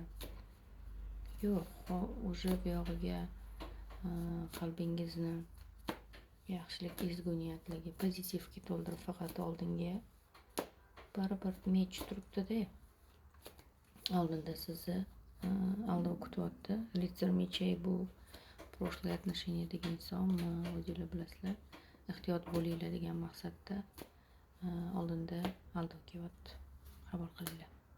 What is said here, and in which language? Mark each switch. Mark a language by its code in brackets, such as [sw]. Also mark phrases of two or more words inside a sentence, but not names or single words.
[uz] Yo'q, уже bu yog'iga qalbingizni yaxshilik, ezgu niyatlarga, pozitivga to'ldirib, faqat oldinga baribir mech turibdi-da. Oldinda sizni aldov kutyapti. Ritsar mechey bu [ru] прошлое отношениядagi [uz] insonmi, o'zinglar bilasizlar. Ehtiyot bo'linglar degan maqsadda oldinda aldov kelyapti. Qabul qilinglar.